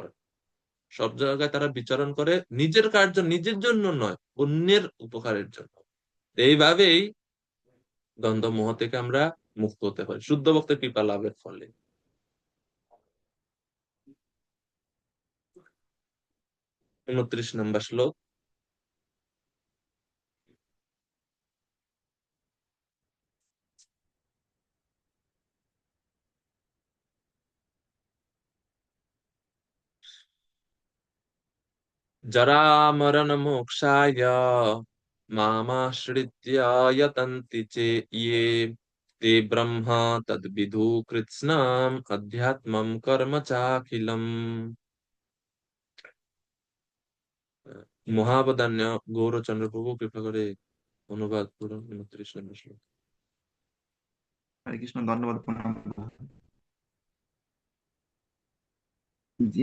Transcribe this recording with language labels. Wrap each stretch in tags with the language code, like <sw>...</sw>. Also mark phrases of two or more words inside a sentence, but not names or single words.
<bn>সব জায়গায় তারা বিচরণ করে নিজের কার্য নিজের জন্য নয়, অন্যের উপকারের জন্য। এইভাবেই দ্বন্দ্ব মোহ থেকে আমরা মুক্ত হতে পারি শুদ্ধ ভক্তের কৃপা লাভের ফলে। 29 নম্বর শ্লোক।</bn> <sa>जरामरण मोक्षाय मामाश्रित्य यतन्ति चे ये ते ब्रह्म तद्विदु कृत्स्नम् अध्यात्मं कर्म चाखिलम्।</sa> <bn>মহাবদান্য গৌরচন্দ্র প্রভু কৃপা করে অনুবাদ করুন 29 নম্বর শ্লোক। হরে কৃষ্ণ, ধন্যবাদ, প্রণাম। যে</bn>